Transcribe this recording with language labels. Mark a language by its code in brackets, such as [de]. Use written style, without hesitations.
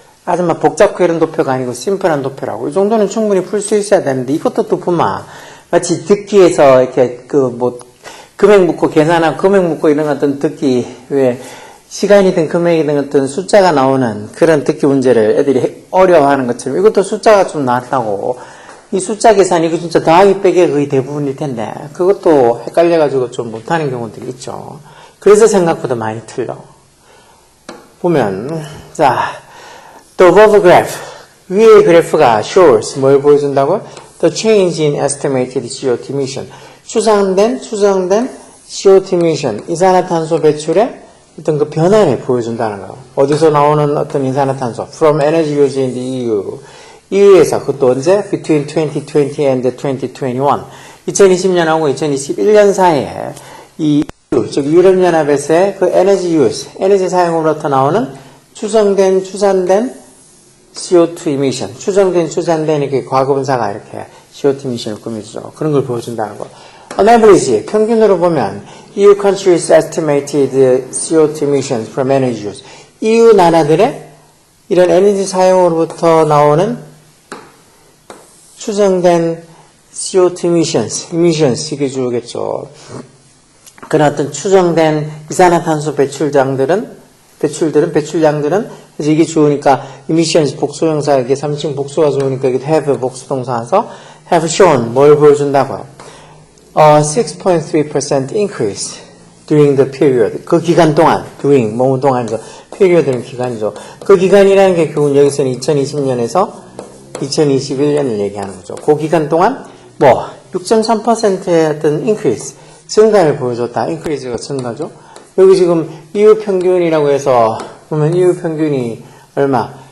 [ko] 아주 복잡고 이런 도표가 아니고 심플한 도표라고. 이 정도는 충분히 풀 수 있어야 되는데, 이것도 또 보면 마치 듣기에서 이렇게 금액 묻고 계산하고 금액 묻고 이런 어떤 듣기, 왜 시간이든 금액이든 어떤 숫자가 나오는 그런 듣기 문제를 애들이 어려워하는 것처럼 이것도 숫자가 좀 나왔다고. 이 숫자 계산, 이거 진짜 더하기 빼기 거의 대부분일 텐데, 그것도 헷갈려가지고 좀 못하는 경우들이 있죠. 그래서 생각보다 많이 틀려. [en] 보면, 자, the above graph. [ko] 위의 그래프가 shows, 뭘 보여준다고? [en] The change in estimated CO2 emission. [ko] 추정된 CO2 emission, 이산화탄소 배출의 어떤 그 변화를 보여준다는 거예요. 어디서 나오는 어떤 이산화탄소? [en] From energy use in the EU. [ko] EU에서, 그것도 언제? [en] Between 2020 and 2021. [ko] 2020년하고 2021년 사이에 이 EU, 즉 유럽연합에서의 그 에너지 유즈, 에너지 사용으로부터 나오는 추정된, 추산된 CO2 emission, 추산된 이렇게 과거분사가 이렇게 CO2 emission을 꾸며주죠. 그런 걸 보여준다는 거. [en] On average, [ko] 평균으로 보면 [en] EU countries estimated CO2 emissions from energy use. [ko] EU 나라들의 이런 에너지 사용으로부터 나오는 추정된 CO2 emissions 이게 주겠죠. 그런 어떤 추정된 이산화탄소 배출량들은 그래서 이게 좋으니까 emissions 복수형사, 이게 3층 복수가 좋으니까 이게 have 복수동사라서 have shown 뭘 보여준다고요? [en] 6.3% increase during the period. [ko] 그 기간 동안 during 뭐뭐 동안이죠. period는 기간이죠. 그 기간이라는 게 결국 여기서는 2020년에서 2021년을 얘기하는 거죠. 그 기간 동안 6.3%의 어떤 increase, 증가를 보여줬다. increase가 증가죠. 여기 지금 EU 평균이라고 해서 보면 EU 평균이 얼마?